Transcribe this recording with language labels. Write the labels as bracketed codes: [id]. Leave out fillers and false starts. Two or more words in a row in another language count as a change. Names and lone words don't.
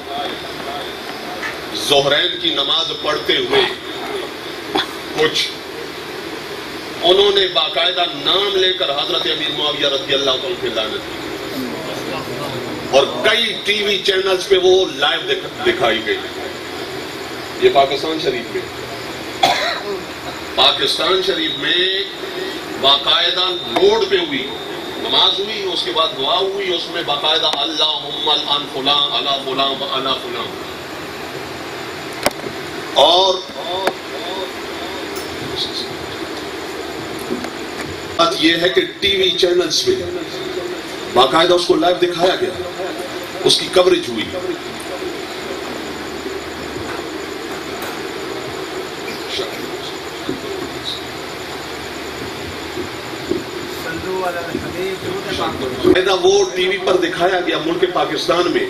[ur] ظہرین کی نماز پڑھتے ہوئے کچھ انہوں نے باقاعدہ نام لے کر حضرت امیر معاویہ [ar] رضی اللہ عنہ [ur] کی لعنت کی، اور کئی [en] TV channels [ur] پہ وہ لائیو دکھائی گئی. یہ پاکستان شریف میں باقاعدہ روڈ پہ ہوئی نماز ہوئی، اس کے بعد دعا ہوئی، اس میں باقاعدہ [ar] اللہم الان فلان علی فلان [ur] و علی فلان. اور بات یہ ہے کہ [en] TV channels [ur] پہ باقاعدہ اس کو لائیو دکھایا گیا، اس کی کوریج ہوئی. وہ ٹی وی پر دکھایا گیا ملک پاکستان میں.